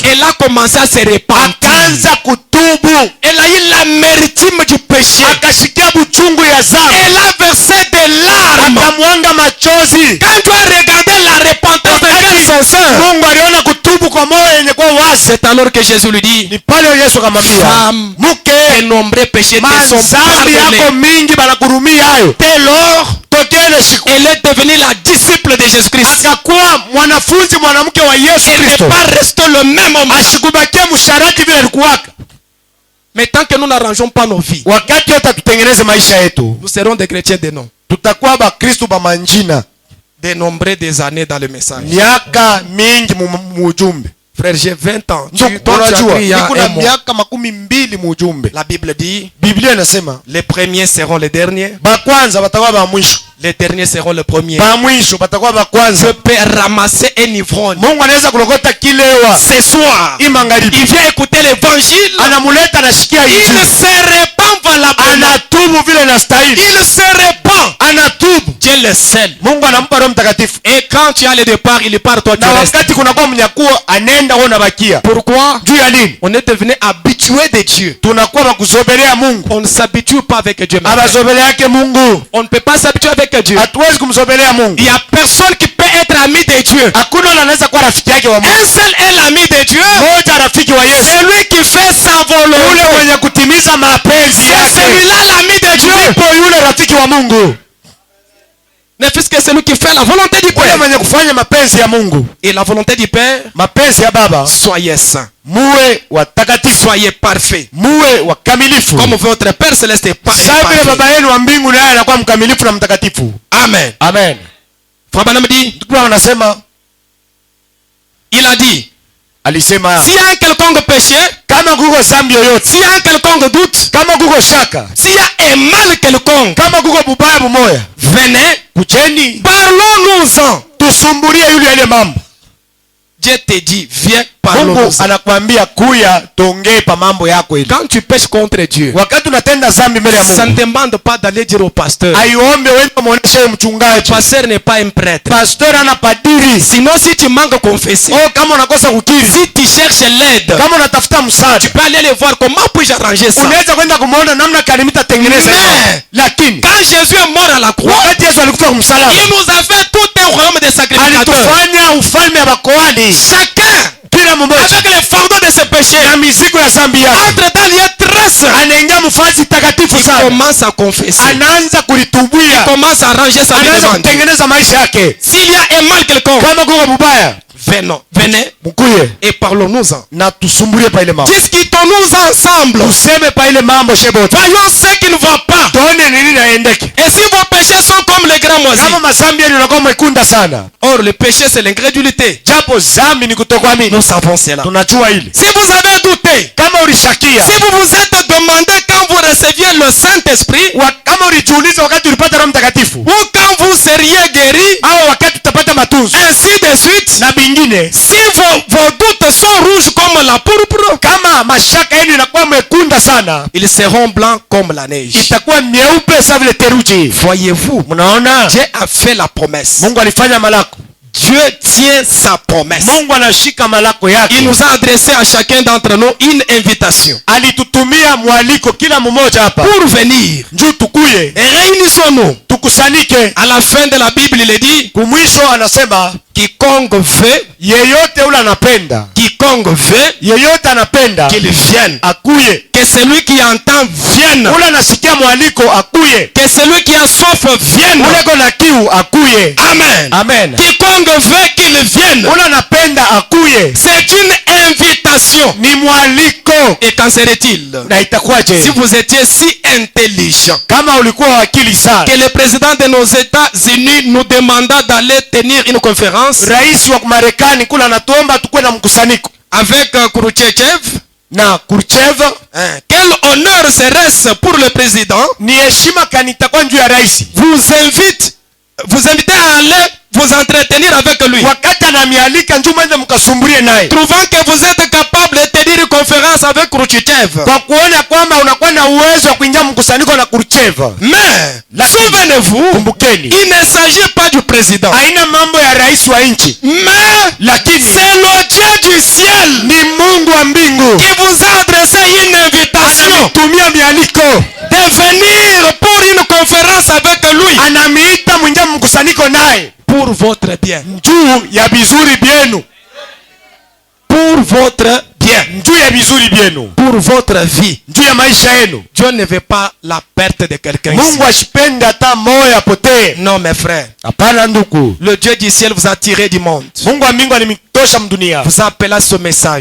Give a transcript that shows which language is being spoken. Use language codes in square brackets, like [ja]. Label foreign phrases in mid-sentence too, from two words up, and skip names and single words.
[fr] Elle a commencé à se repentir. Elle a eu l'amertume du péché. Elle a versé des larmes. Quand tu as regardé la repentance de cœur sincère, [sw] kazi. [fr] C'est alors que Jésus lui dit, [sw] Ni pale Yesu akamwambia, [fr] femme, tes nombreux péchés te sont [sw] mazambi yako [fr] pardonnés. [sw] mingi banakurumia hayo. [fr] Dès lors, [sw] Tokele siku [fr] elle est devenue la disciple de Jésus-Christ. [sw] akakuwa mwanafunzi mwanamke wa Yesu [fr] Elle n'est [sw] Kristo. [fr] pas restée le même homme. [sw] Asikubakia msharati vile alikuwaka. [fr] Mais tant que nous n'arrangeons pas nos vies, [sw] Wakati yote tutengeneze maisha yetu, [fr] nous serons des chrétiens de nom. [sw] tutakuwa ba Kristo ba manjina. [fr] Dénombrés des années dans le message. [sw] Miaka mingi mujumbe. [fr] Frère, j'ai 20 ans. [sw] Ndio [fr] Toi, tu as [sw] unajua [fr] cru il y a [sw] niko na [fr] un mois. [sw] miaka 12 mujumbe. [fr] La Bible dit, [sw] Biblia inasema [fr] les premiers seront les derniers. [sw] ba kwanza batakuwa ba mwisho. [fr] Les derniers seront les premiers. [sw] Ba mwisho batakuwa ba [fr] Je [sw] kwanza. [fr] peux ramasser un ivrogne. [sw] Mungu anaweza kulokota kilewa. [fr] Ce soir, [sw] Hii magharibi. [fr] il vient écouter l'évangile. [sw] Anamuleta anashikia [fr] Il [sw] injili. [fr] se répand valablement. [sw] Anatubu vile inastahili. [fr] Il se répand. [sw] Anatubu. [fr] Dieu le seul. [sw] Mungu anampa Roho Mtakatifu. [fr] Et quand tu as le départ, il part, toi tu [sw] Na [fr] restes. [sw] wakati kunakuwa mnyakuo anaenda wewe unabakia. [fr] Pourquoi? [sw] Juu ya nini? [fr] On est devenu habitué de Dieu. [sw] Tunakuwa bakuzogelea Mungu. [fr] On ne s'habitue pas avec Dieu. [sw] Abazogelea yake Mungu. [fr] On ne peut pas s'habituer avec Dieu. [sw] Hatuwezi kumzogelea Mungu. [fr] Il n'y a personne qui peut être ami de Dieu. [sw] Hakuna anaweza kuwa rafiki yake wa Mungu. [fr] Un seul est l'ami de Dieu. [sw] Moja rafiki wa Yesu. [fr] Celui qui fait sa volonté. [sw] Yule mwenye kutimiza mapenzi [fr] C'est [sw] yake. [fr] celui-là l'ami de Dieu. [sw] Ndipo yule rafiki wa Mungu. [fr] Ne fût-ce que celui qui fait la volonté du [sw] Yule [fr] Père. [sw] mwenye kufanya mapenzi ya Mungu. [fr] Et la volonté du Père, [sw] Mapenzi ya Baba. [fr] soyez saints. [sw] Muwe watakatifu. [fr] Soyez parfaits. [sw] Muwe wakamilifu. [fr] Comme votre Père Céleste est [sw] Sasa vile [fr] parfait. [sw] baba yenu wa mbingu naye anakuwa mkamilifu na mtakatifu. [fr] Amen. [sw] Amen. [fr] Frère Branham dit, [sw] Ndipo anasema, [fr] il a dit, [sw] alisema [fr] s'il y a un quelconque péché, [sw] kama kuko zambi yoyote, [fr] s'il y a un quelconque doute, [sw] kama kuko shaka, [fr] s'il y a un mal quelconque, [sw] kama kuko bubaya bumoya, [fr] venez, [sw] kucheni [fr] parlons-nous-en. [sw] tusumbulie yule yale mambo. [fr] Dieu te dit, viens, [sw] Mungu [fr] parlons-nous-en. [sw] anakuambia kuya tuongee pa mambo yako ile. [fr] Quand tu pêches contre Dieu, [sw] Wakati unatenda zambi mbele ya [fr] ça ne [sw] Mungu, [fr] demande pas d'aller dire au pasteur. [sw] aiombe wewe muoneshe [fr] Le [sw] mchungaji. [fr] pasteur n'est pas un prêtre. [sw] Pastor ana padiri. [fr] Sinon, si tu manques à confesser, [sw] Oh, kama unakosa kukiri, [fr] si tu cherches l'aide, [sw] kama unatafuta msaada, [fr] tu peux aller les voir. Comment puis-je arranger ça? [sw] unaweza kwenda kumuona namna kalimita tengeneza. [fr] Mais, [sw] Lakini [fr] quand Jésus est mort à la croix, [sw] wakati Yesu alikufa kumsalaba, [fr] il nous a fait tout un royaume de sacrificateurs. [sw] alitufanya ufalme wa makohani. [fr] Chacun, [sw] Kila mmoja [fr] avec les fardeaux de ses péchés, [sw] na mizigo ya zambi yake [fr] entre dans lieu très saint. [sw] anaingia mfasi takatifu [fr] Il [sw] sana, [fr] commence à confesser. [sw] anaanza kulitubia, [fr] Commence à arranger sa vie [sw] anaanza [fr] devant Dieu. [sw] kutengeneza maisha yake. [fr] S'il y a un mal quelconque, [sw] Kama kuko bubaya, [fr] venez [sw] mkuye [fr] et parlons-nous-en. [sw] na tusumbulie pa ile mambo, [fr] Discutons-nous ensemble. [sw] tuseme pa ile mambo shebote, [fr] Voyons ce qui ne va pas. [sw] tuone nini naendeke. [fr] Et si vos péchés sont comme les grands moisis. [sw] Kama mazambi yenu yanakuwa mwekunda sana, [fr] Or, le péché, c'est l'incrédulité. [sw] japo zambi ni kutokuamini, [fr] Nous savons cela. [sw] tunajua ile. [fr] Si vous avez douté, [sw] Kama ulishakia, [fr] si vous vous êtes demandé quand vous receviez le Saint-Esprit, [sw] kama ulijiuliza wakati ulipata Roho Mtakatifu, [fr] ou quand vous seriez guéri, [sw] au wakati utapata matunzo [fr] ainsi de suite, [sw] na bingine, [fr] si vos doutes sont rouges comme la pourpre, [sw] kama mashaka yenu inakuwa mwekunda sana, [fr] ils seront blancs comme la neige. [sw] itakuwa nyeupe sawa vile theluji. [fr] Voyez-vous, [sw] Mnaona, [fr] Dieu a fait la promesse. [sw] Mungu alifanya malako. [fr] Dieu tient sa promesse. [sw] Mungu anashika malako [fr] Il [sw] yake. [fr] nous a adressé à chacun d'entre nous une invitation [sw] Alitutumia mwaliko kila mmoja hapa, [fr] pour venir. [sw] njoo tukuye, [fr] Et réunissons-nous. [sw] tukusanike. [fr] À la fin de la Bible, il est dit, [sw] Kumwisho anasema [fr] quiconque veut, [sw] yeyote ule anapenda, [fr] quiconque veut, [sw] yeyote anapenda [fr] qu'il vienne. [sw] akuye. [fr] Que celui qui entend vienne. [sw] Ule anasikia mwaliko akuye, [fr] Que celui qui a soif vienne. [sw] ule kona kiu akuye. [fr] Amen. [sw] Amen. [fr] Quiconque veut qu'il vienne. [sw] Ule anapenda akuye, [fr] C'est une invitation. [sw] ni mwaliko. [fr] Et qu'en serait-il [sw] Na itakuwaje [fr] si vous étiez si intelligent [sw] kama ulikuwa wakili sana, [fr] que le président de nos États-Unis nous demanda d'aller tenir une conférence [sw] rais wa Marekani kula anatuomba tukue na mkusanyiko [fr] avec Khrouchtchev? [sw] na Khrushchev. [fr] Quel honneur serait-ce pour le président? [sw] Ni heshima kani itakuwa juu ya rais, [fr] vous invitez à aller vous entretenir avec lui, [sw] wakati anamialika njoo mwende mkasumbulie naye, [fr] trouvant que vous êtes capable de tenir une conférence avec Khrouchtchev. [sw] kwa kuona kwamba unakuwa na uwezo wa kuingia mkusanyiko na Khrushchev. [fr] Mais souvenez-vous, [sw] Kumbukeni, [fr] il ne s'agit pas du président, [sw] haina mambo ya rais wa nchi, [fr] mais [sw] lakini [fr] c'est le Dieu du ciel [sw] ni Mungu wa mbingu [fr] qui vous a adressé une invitation [sw] tumia mialiko, [fr] de venir pour une conférence avec lui [sw] anamiita mwingia mkusanyiko naye [fr] pour votre bien, [sw] juu ya vizuri vyenu, [fr] pour pour votre bien, pour votre vie. Dieu ne veut pas la perte de quelqu'un ici. Non, mes frères. Le Dieu du ciel vous a tiré du monde. Vous appelez à ce message.